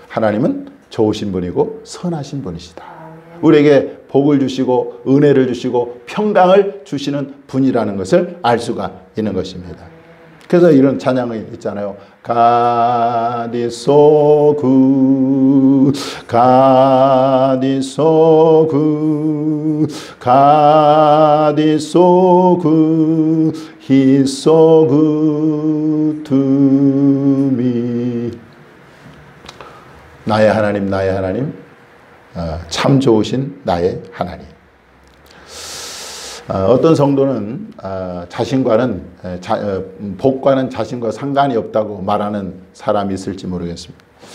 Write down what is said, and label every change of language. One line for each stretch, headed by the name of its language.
Korean: 하나님은 좋으신 분이고 선하신 분이시다. 우리에게 복을 주시고 은혜를 주시고 평강을 주시는 분이라는 것을 알 수가 있는 것입니다. 그래서 이런 찬양이 있잖아요.
English: God is so good, God is so good, God is so good, He is so good to me.
Korean: 나의 하나님, 나의 하나님, 참 좋으신 나의 하나님. 어떤 성도는 자신과는 복과는 자신과 상관이 없다고 말하는 사람이 있을지 모르겠습니다.